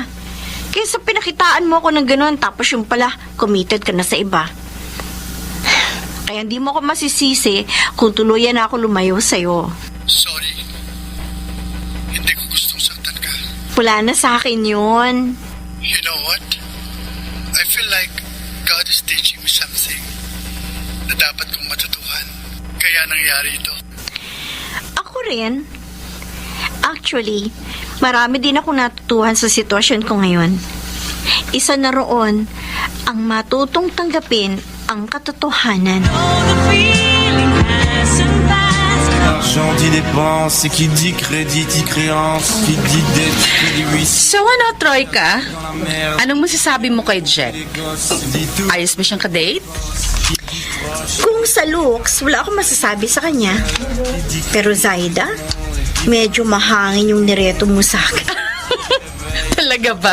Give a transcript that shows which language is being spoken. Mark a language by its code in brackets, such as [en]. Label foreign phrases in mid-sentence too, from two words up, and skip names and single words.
[tl] Kaysa pinakitaan mo ako ng gano'n tapos yung pala committed ka na sa iba. Kaya hindi mo ako masisisi kung tuluyan na ako lumayo sa'yo. Sorry. Hindi ko gustong saktan ka. Wala na sa akin yun. [en] You know what? I feel like God is teaching me something [tl] na dapat kong matutuhan. Kaya nangyari ito. Ako rin. Actually, marami din ako natutuhan sa sitwasyon ko ngayon. Isa na roon ang matutong tanggapin ang katotohanan. [fr] L'argent dit dépense, et qui dit crédit dit créance, qui dit dette dit huissier. [tl] So ano, Troika? Anong masasabi mo kay Jack? Ayos ba siyang kadate? Kung sa looks, wala akong masasabi sa kanya. Pero Zaida, medyo mahangin yung nireto mo sa akin. Talaga ba?